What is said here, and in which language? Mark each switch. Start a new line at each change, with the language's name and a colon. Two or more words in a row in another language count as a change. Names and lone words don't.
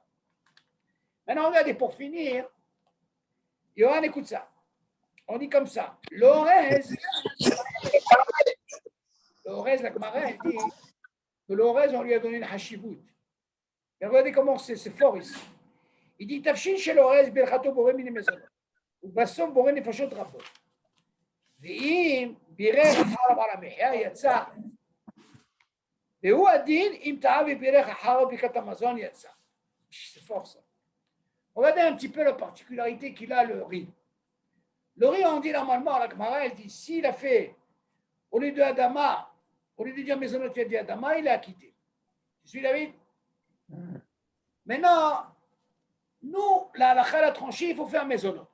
French: Maintenant, regardez, pour finir, Yohan, écoute ça. On dit comme ça. L'orez, la Gemara, elle dit que l'orez, on lui a donné une hashivut. Et regardez comment c'est fort ici. Il dit
Hebrew: תבשיל של אורז ברכתו בורא מיני מזונות. ובסוף בורא נפשות רבות. ואם בירך אחריו על המחיה יצא. והוא הדין אם טעה ובירך אחריו ברכת המזון יצא.
French: C'est fort ça. Regardez un petit peu la particularité qu'il a le riz. Le riz, on dit normalement, la Gemara, elle dit, s'il a fait, au lieu de Adama, au lieu de dire Mezonot, il a dit Adama, il a acquitté. Tu suis David? Maintenant, nous, la halakha a tranché, il faut faire Mezonot.